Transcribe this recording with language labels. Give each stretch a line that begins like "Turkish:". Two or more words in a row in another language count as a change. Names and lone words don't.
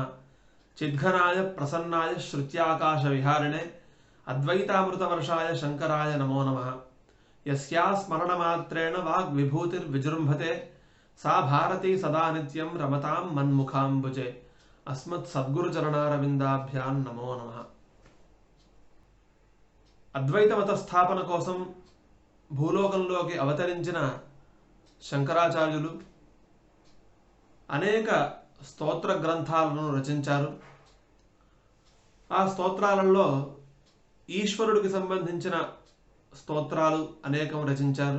Sanskrit: चिद्घनाय प्रसन्नाय श्रुत्याकाशविहारिणे अद्वैतामृतवर्षाय शंकराय नमो नमः। यस्या स्मरणमात्रेण वाग्विभूतिर्विजृम्भते सा भारती सदा नित्यं रमतां मन्मुखाम्बुजे। अस्मत्सद्गुरुचरणारविन्दाभ्यां नमो नमः।
Telugu: అద్వైత మత స్థాపన కోసం భూలోకంలోకి అవతరించిన శంకరాచార్యులు అనేక స్తోత్ర గ్రంథాలను రచించారు. ఆ స్తోత్రాలలో ఈశ్వరుడికి సంబంధించిన స్తోత్రాలు అనేకం రచించారు.